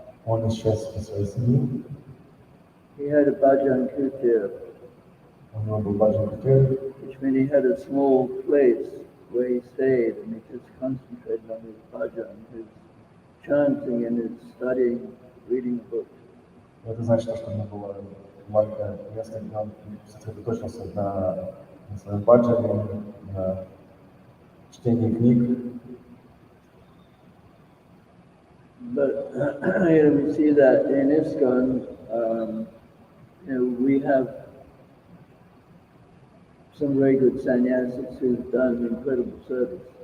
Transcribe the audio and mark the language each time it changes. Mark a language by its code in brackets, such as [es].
[ru] Он исчез из своей семьи. [en] He had a bhajan kutir, [ru] У него был баджан кутир, [en] which meant he had a small place where he stayed and he just concentrated on his bhajan, his chanting and his studying, reading books. [ru] это значит, что у него было маленькое место, где он сосредоточился на своем баджане, на чтении книг. [en] But we see that in ISKCON, we have some very good sannyasis who've done incredible service.